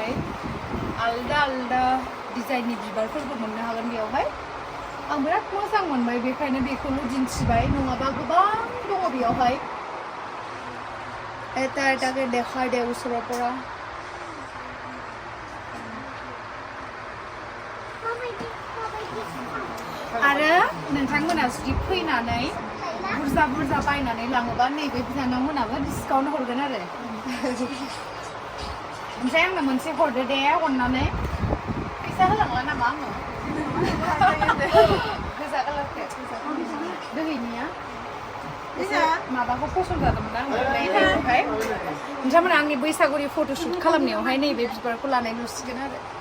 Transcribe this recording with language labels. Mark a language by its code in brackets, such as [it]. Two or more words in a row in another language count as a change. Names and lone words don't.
[brx] आलदा आलदा डिजाइननि बिबारफोरबो मोननो हागोन बेयावहाय आं बिराद मोजां मोनबाय बेखायनो बेखौल' दिन्थिबाय नङाबा गोबां दङ बेयावहाय [as] এটা এটাকে দেখাই দে ওচৰৰ পৰা [brx] आरो नोंथांमोना जुदि फैनानै बुरजा बुरजा बायनानै लाङोबा नैबे बिनानावमोनाबो डिसकाउन्ट हरगोन आरो ओमफ्राय आंनो मोनसे हरदो दे अननानै फैसा होलांला नामा आङो गोजा कालारखौ दोहैनिया माबाखौ फसन जादोंमोन आङो ओमफ्राय नोंथांमोना आंनि बैसागुनि फट'शुट खालामनायावहाय नैबे बिबारखौ लानाय नुसिगोन आरो